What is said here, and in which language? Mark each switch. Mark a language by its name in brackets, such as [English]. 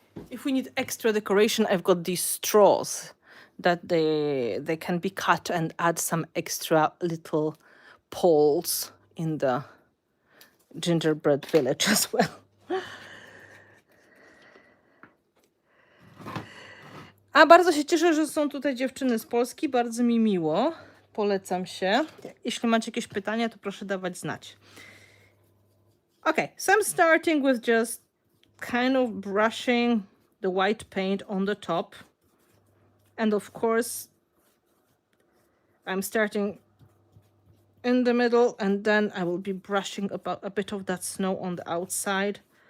[English] If we need extra decoration, I've got these straws that they can be cut and add some extra little poles in the gingerbread village as well. [Polish] A bardzo się cieszę, że są tutaj dziewczyny z Polski, bardzo mi miło, polecam się. Jeśli macie jakieś pytania, to proszę dawać znać. [English] Okay, so I'm starting with just kind of brushing the white paint on the top. And of course, I'm starting in the middle, and then I will be brushing about a bit of that snow on the outside.